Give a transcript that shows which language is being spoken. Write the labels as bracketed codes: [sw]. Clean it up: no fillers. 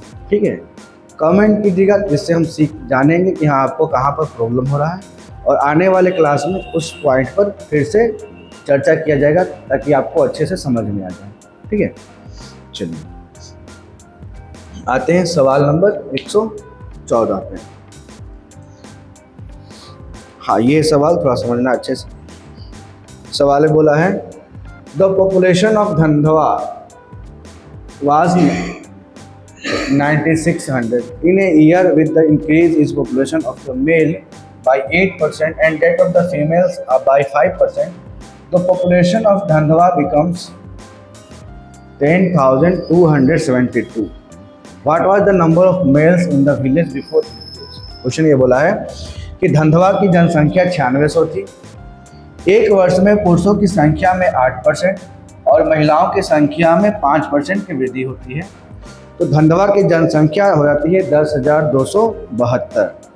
[hi] ठीक है, कमेंट कीजिएगा, जिससे हम जानेंगे कि हाँ आपको कहाँ पर प्रॉब्लम हो रहा है, और आने वाले क्लास में उस पॉइंट पर फिर से चर्चा किया जाएगा ताकि आपको अच्छे से समझ में आ जाए। ठीक है, चलिए आते हैं सवाल नंबर 114 पे। हाँ, ये सवाल थोड़ा समझना अच्छे से। सवाल में बोला है [en] The population of Dhandwa was 9600 in a year with the increase in population of the male by 8% and that of the females by 5%, the population of Dhandwa becomes 10,272. What was the number of males in the village before increase? [hi] Question ये बोला है कि धंधवा की जनसंख्या 9600 थी। एक वर्ष में पुरुषों की संख्या में 8% और महिलाओं की संख्या में 5% की वृद्धि होती है, तो धंधवा की जनसंख्या हो जाती है 10,272।